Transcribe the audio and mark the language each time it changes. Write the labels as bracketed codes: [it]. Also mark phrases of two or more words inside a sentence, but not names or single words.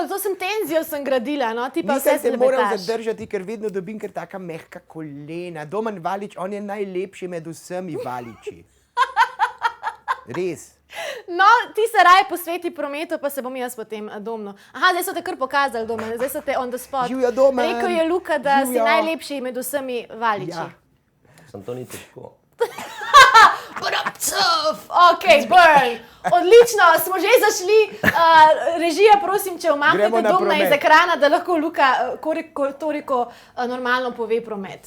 [sl] To sem tenzijo gradila, no? Ti pa vse se moram slebetaš. zadržati, ker vedno dobim kar taka mehka kolena. Domen Valič, on je najlepši med vsemi Valiči. Res. No, ti se raje posveti prometu, pa se bom jaz potem domno. Aha, zdaj so te kar pokazali, Domen. Zdaj so te [en] on the spot. [sl] Živjo, Domen. Rekel je Luka, da si Živjo. najlepši med vsemi Valiči. Ja. Sam to ni težko. [en] Ok, burn. [sl] Odlično, smo že zašli. Režija, prosim, če Gremo umaknete na Domna iz promet. ekrana, da lahko Luka toliko normalno pove promet.